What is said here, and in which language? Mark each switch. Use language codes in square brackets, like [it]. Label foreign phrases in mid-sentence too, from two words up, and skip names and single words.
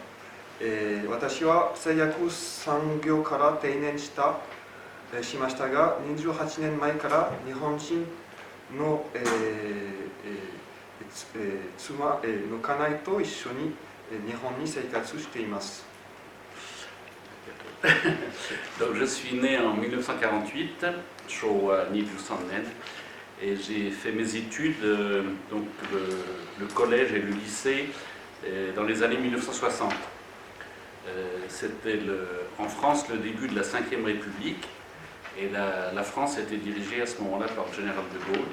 [ja] 私は製薬産業から定年しましたが、28年前から日本人の、妻の家内と一緒に日本に生活しています。 [fr] Donc je suis né en 1948, [ja] 昭和二十三年, [fr] et j'ai fait mes études, donc le collège et le lycée, dans les années 1960. C'était en France le début de la Ve République, et la France était dirigée à ce moment-là par le général de Gaulle.